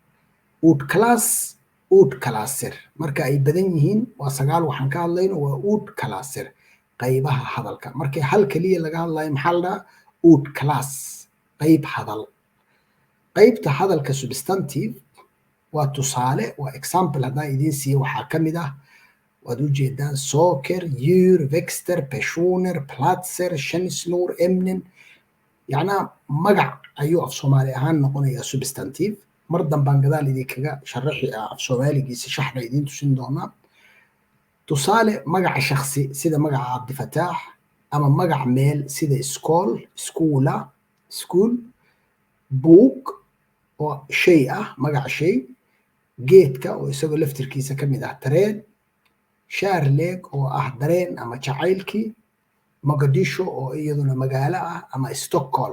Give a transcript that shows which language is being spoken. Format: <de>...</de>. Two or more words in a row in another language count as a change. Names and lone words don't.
<so>Ordklasser marka ay badan yihiin waa 9 waxaan ka hadlayno waa ordklasser qaybaha hadalka. Markii hal kaliya laga hadlayo maxaa la dhahaa ordklass qayb hadal. Qaybta hadalka substantive waa tusaale waa example haddaan idiin siiyo waxaa ka mid ah waad u jeedaan</so> <sv>saker, djur, växter, personer, platser, känslor, ämnen.</sv> <so>Yacnaa magac ayuu af Soomaali ahaan noqonayaa substantive. Mar dambaan gadaal idinkaga sharaxi af Soomaaligiisa shaxda idiin tusin doonaa. Tusaale magaca shakhsi sida magaca Cabdifataax ama magac meel sida iskool, iskuula, school, buug oo shay ah magaca shay, geedka oo isagoo laftirkiisa ka mid ah tareen, shaarleeg oo ah dareen ama jacaylkii, mogadisho oo iyaduna magaalo ah ama stockholm.</so>